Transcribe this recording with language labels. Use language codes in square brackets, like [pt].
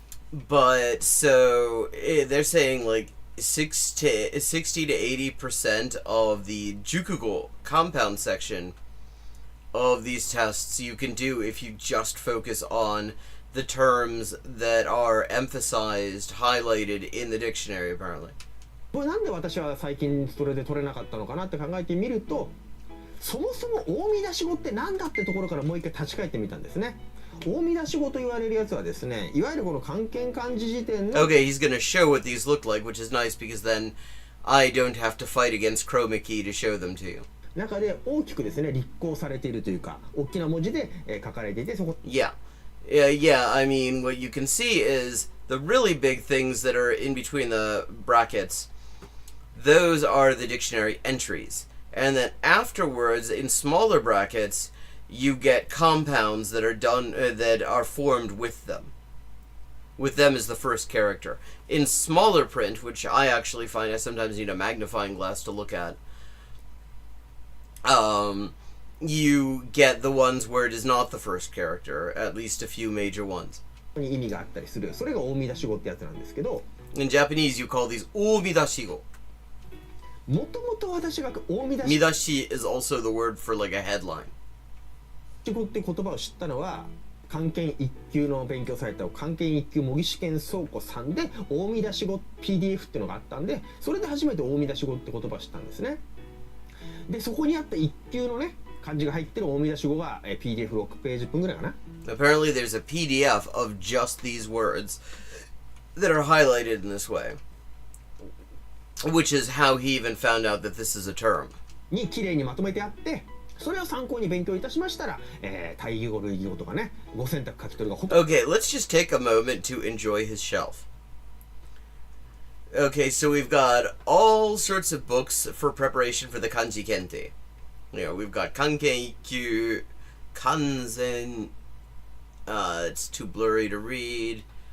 [en] But so they're saying like 60 to 80% of the jukugo compound section of these tests you can do if you just focus on the terms that are emphasized, highlighted in the dictionary, apparently. [ja] なんで私は最近それで取れなかったのかなって考えてみると、そもそも大見出し語って何だってところからもう一回立ち返ってみたんですね。大見出し語と言われるやつはですね、いわゆるこの漢検漢字辞典の [en] Okay, he's gonna show what these look like, which is nice because then I don't have to fight against Chroma Key to show them to you. [ja] 中で大きくですね立候されているというか、大きな文字で書かれていて、そこ [en] Yeah. Yeah, I mean, what you can see is the really big things that are in between the brackets. Those are the dictionary entries. And then afterwards, in smaller brackets, you get compounds that are done, that are formed with them. With them as the first character. In smaller print, which I actually find I sometimes need a magnifying glass to look at, you get the ones where it is not the first character, at least a few major ones. [ja] に意味があったりする、それが大見出し語ってやつなんですけど、 [en] In Japanese, you call these 大見出し語. [ja] もともと私が大見出し [en] 見出し is also the word for like a headline. [ja] 語って言葉を知ったのは、漢検1級の勉強された漢検1級模擬試験倉庫さんで大見出し語 PDF っていうのがあったんで、それで初めて大見出し語って言葉を知ったんですね。でそこにあった1級のね漢字が入ってる大見出し語が PDF6 ページ分ぐらいかな。 [en] Apparently, there's a PDF of just these words that are highlighted in this way, which is how he even found out that this is a term. [ja] に綺麗にまとめてあって、それを参考に勉強いたしましたら、対義語類義語とかね、語選択書き取りがほとんど [en] Okay, let's just take a moment to enjoy his shelf. Okay, so we've got all sorts of books for preparation for the kanji kente. You know, we've got Kanken 1級, Kanzen, it's too blurry to read.